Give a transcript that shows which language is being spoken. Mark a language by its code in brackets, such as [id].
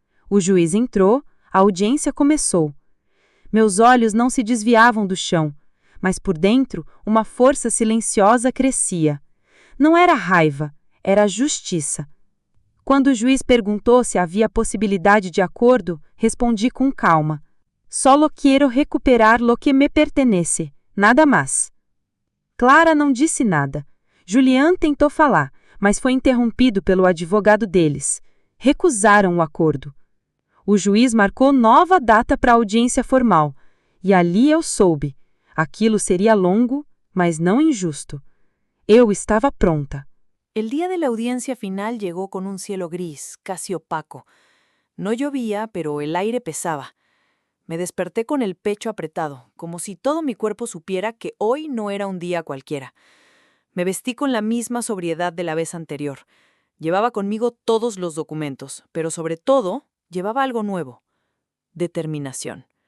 [pt] O juiz entrou, a audiência começou. Meus olhos não se desviavam do chão, mas por dentro uma força silenciosa crescia. Não era raiva, era justiça. Quando o juiz perguntou se havia possibilidade de acordo, respondi com calma. [es] Solo quiero recuperar lo que me pertenece, nada mais. [pt] Clara não disse nada. Julian tentou falar, mas foi interrompido pelo advogado deles. Recusaram o acordo. O juiz marcou nova data para a audiência formal, e ali eu soube. Aquilo seria longo, mas não injusto. Eu estava pronta. [es] El día de la audiencia final llegó con un cielo gris, casi opaco. No llovía, pero el aire pesaba. Me desperté con el pecho apretado, como si todo mi cuerpo supiera que hoy no era un día cualquiera. Me vestí con la misma sobriedad de la vez anterior. Llevaba conmigo todos los documentos, pero sobre todo, llevaba algo nuevo: determinación.